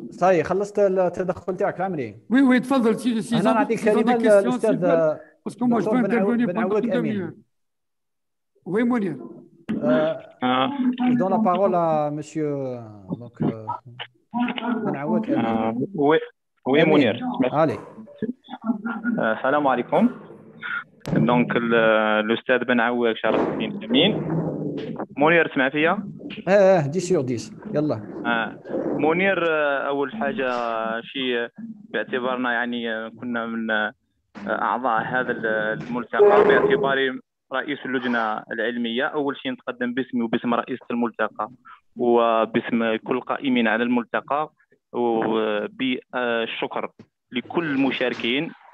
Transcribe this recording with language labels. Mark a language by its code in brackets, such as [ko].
[ar] صحيح خلصت التدخل تاعك العمري. [fr] Oui, [ar] تفضل سي. انا نعطيك كلمه للاستاذ [fr] parce que moi je peux intervenir pendant 2 minutes. Oui, Mounir. Je donne la parole à monsieur donc Benaoud Amin. Oui, Mounir. Allez. [ar] Salam alaikum. [fr] Donc [ar] الاستاذ بنعواد شرف الدين امين. منير تسمع فيا؟ 10/10 يلا. منير اول حاجه شيء باعتبارنا يعني كنا من اعضاء هذا الملتقى، باعتباري رئيس اللجنه العلميه، اول شيء نتقدم باسمي وباسم رئيسه الملتقى وباسم كل قائمين على الملتقى وبالشكر لكل المشاركين.